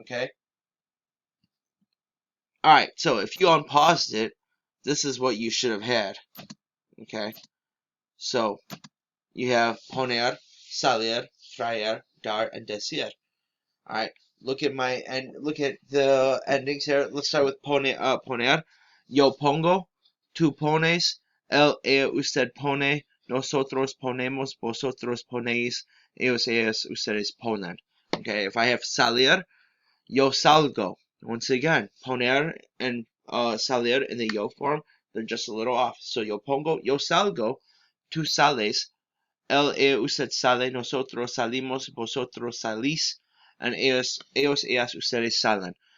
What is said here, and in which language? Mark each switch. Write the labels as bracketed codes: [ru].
[en] Okay, alright, so if you unpaused it, this is what you should have had. Okay, so you have poner, salir, traer, dar, and decir. Alright, look at the endings here. Let's start with poner. [es] Yo pongo, tú pones, usted pone, nosotros ponemos, vosotros ponéis, ellos, ustedes ponen. [en] Okay, if I have salir, [es] yo salgo. [en] Once again, poner and salir in the yo form, they're just a little off. [es] So yo pongo, yo salgo, tú sales, usted sale, nosotros salimos, vosotros salís, and ellas, ustedes salen.